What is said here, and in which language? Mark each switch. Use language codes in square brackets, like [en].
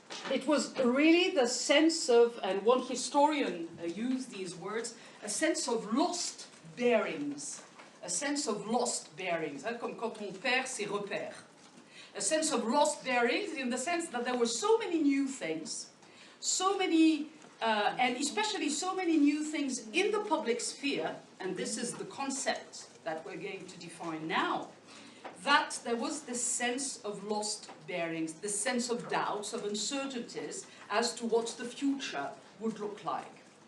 [en] It was really the sense of, and one historian used these words, a sense of lost bearings. A sense of lost bearings, [fr] comme quand on perd ses repères. [en] A sense of lost bearings in the sense that there were so many new things, so many, and especially so many new things in the public sphere, and this is the concept that we're going to define now, that there was this sense of lost bearings, this sense of doubts, of uncertainties as to what the future would look like.